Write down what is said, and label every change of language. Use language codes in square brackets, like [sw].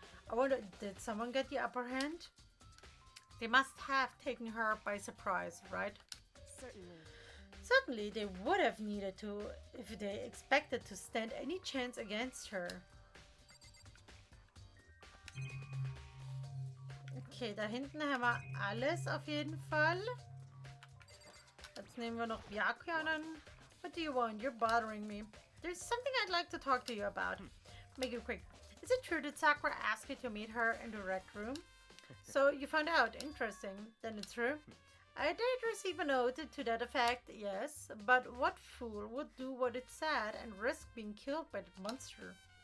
[en] I wonder, did someone get the upper hand? They must have taken her by surprise, right? Certainly. Certainly they would have needed to if they expected to stand any chance against her. [de] Okay, da hinten haben wir alles auf jeden Fall. Jetzt nehmen wir noch Byakuya an. [en] What do you want? You're bothering me. There's something I'd like to talk to you about. Make it quick. Is it true that Sakura asked you to meet her in the rec room? So you found out. Interesting. Then it's true. I did receive a note to that effect, yes. But what fool would do what it said and risk being killed by the monster?